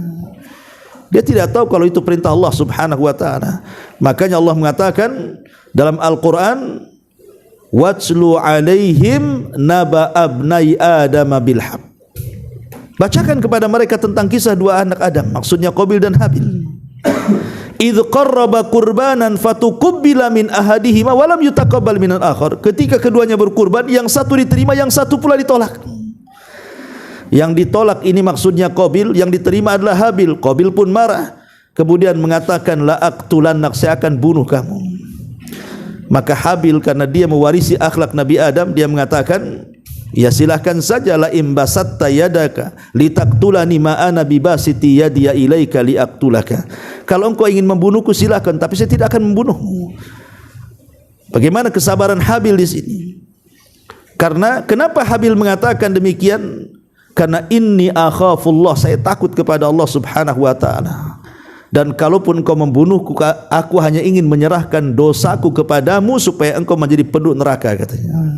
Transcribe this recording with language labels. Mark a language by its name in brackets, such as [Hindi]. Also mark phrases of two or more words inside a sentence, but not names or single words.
[Indonesian] Dia tidak tahu kalau itu perintah Allah [Arabic] سبحانه وتعالى. [Indonesian] Makanya Allah mengatakan dalam Al-Qur'an, [Arabic] واتل عليهم نبأ ابني آدم بالحق. [Indonesian] Bacakan kepada mereka tentang kisah dua anak Adam, maksudnya Qabil dan Habil. [Arabic] إذ قربا قربانا فتقبل من أحدهما ولم يتقبل من الآخر. [Indonesian] Ketika keduanya berkurban, yang satu diterima, yang satu pula ditolak. Yang ditolak ini maksudnya Qabil, yang diterima adalah Habil. Qabil pun marah, kemudian mengatakan [Arabic] لأقتلنك, [Indonesian] saya akan bunuh kamu. Maka Habil karena dia mewarisi akhlak Nabi Adam, dia mengatakan, ya silahkan saja, [Arabic] لئن بسطت إلي يدك لتقتلني ما أنا بباسط يدي إليك لأقتلك. [Indonesian] Kalau engkau ingin membunuhku silahkan, tapi saya tidak akan membunuhmu. Bagaimana kesabaran Habil di sini? Karena kenapa Habil mengatakan demikian? Karena [Arabic] إني أخاف الله, [Indonesian] saya takut kepada Allah [Arabic] سبحانه وتعالى. [Indonesian] Dan kalaupun engkau membunuhku, aku hanya ingin menyerahkan dosaku kepadamu supaya engkau menjadi penduduk neraka, katanya.